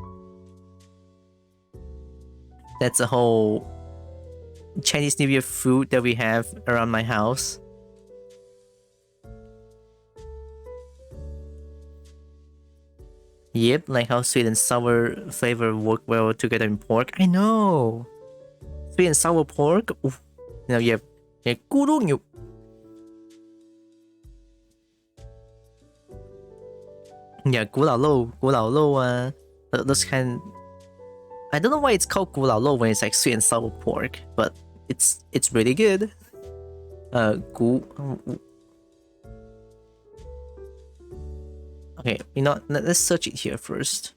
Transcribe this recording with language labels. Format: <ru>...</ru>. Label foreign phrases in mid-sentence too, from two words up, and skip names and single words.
<en>That's the whole Chinese New Year food that we have around my house. Yep, like how sweet and sour flavor work well together in pork. I know. Sweet and sour pork. Oof. You know, you have củ lẩu nhục. Yeah, 古老肉 those kind. I don't know why it's called 古老肉 when it's like sweet and sour pork, but it's really good. Okay, you know, let's search it here first.</en>